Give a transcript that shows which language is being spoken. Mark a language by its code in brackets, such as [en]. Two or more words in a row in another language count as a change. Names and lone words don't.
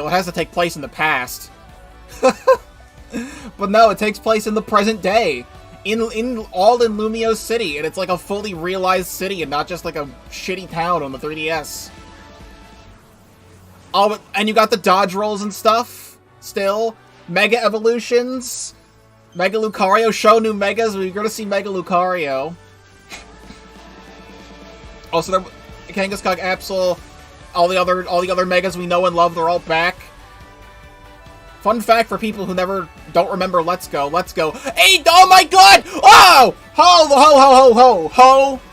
[en] It has to take place in the past. But no, it takes place in the present day. All in Lumiose City, and it's like a fully realized city and not just like a shitty town on the 3DS. Oh, and you got the dodge rolls and stuff, still. Mega evolutions. Mega Lucario, show new megas, we're gonna see Mega Lucario. Also, there, Kangaskhan, Absol, all the other megas we know and love, they're all back. Fun fact for people who don't remember Let's Go. Hey, oh my god! Oh! Ho!